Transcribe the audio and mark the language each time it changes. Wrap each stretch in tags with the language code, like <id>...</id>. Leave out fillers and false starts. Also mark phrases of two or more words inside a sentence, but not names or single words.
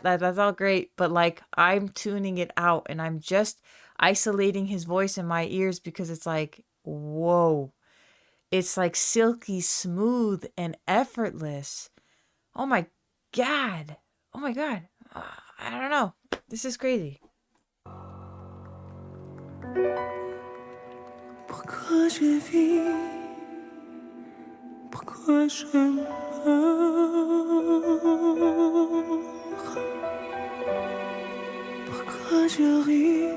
<en>That's all great, but like I'm tuning it out and I'm just isolating his voice in my ears because it's like, whoa. It's like silky smooth and effortless. Oh my God. Oh my God. I don't know. This is crazy.</en> <fr>Pourquoi je vis? Pourquoi je meurs? Pourquoi je ris?</fr>